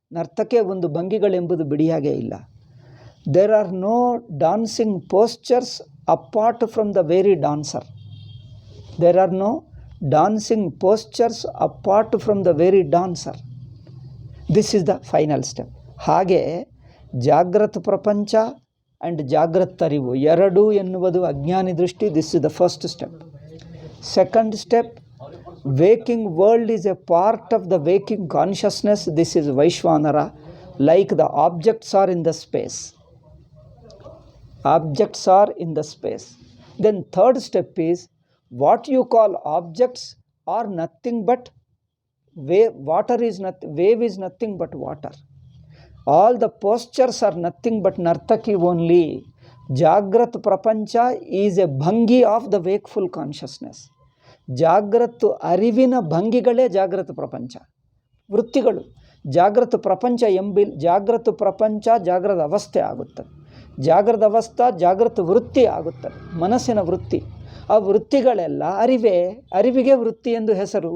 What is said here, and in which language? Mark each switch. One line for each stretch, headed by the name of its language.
Kannada: ನರ್ತಕೆ ಒಂದು ಭಂಗಿಗಳೆಂಬುದು ಬಿಡಿಯಾಗೇ ಇಲ್ಲ.
English: There are no dancing postures apart from the very dancer. There are no dancing postures apart from the very dancer. This is the final step.
Kannada: ಹಾಗೆ ಜಾಗೃತ ಪ್ರಪಂಚ and ಜಾಗೃತ ಅರಿವು ಎರಡೂ ಎನ್ನುವುದು ಅಜ್ಞಾನಿ ದೃಷ್ಟಿ.
English: This is the first step. Second step, waking world is a part of the waking consciousness. This is Vaishwanara, like the objects are in the space. Objects are in the space. Then third step is, what you call objects are nothing but wave. Water is nothing, wave is nothing but water. All the postures are nothing but nartaki only. Jagrat prapancha is a bhangi of the wakeful consciousness.
Kannada: ಜಾಗೃತ ಅರಿವಿನ ಭಂಗಿಗಳೇ ಜಾಗೃತ ಪ್ರಪಂಚ, ವೃತ್ತಿಗಳು. ಜಾಗೃತ ಪ್ರಪಂಚ ಜಾಗೃತ ಪ್ರಪಂಚ ಜಾಗೃತ ಅವಸ್ಥೆ ಆಗುತ್ತದೆ. ಜಾಗೃತ ಅವಸ್ಥೆ ಜಾಗೃತ ವೃತ್ತಿ ಆಗುತ್ತದೆ, ಮನಸ್ಸಿನ ವೃತ್ತಿ. ಆ ವೃತ್ತಿಗಳೆಲ್ಲ ಅರಿವೇ. ಅರಿವಿಗೆ ವೃತ್ತಿ ಎಂದು ಹೆಸರು.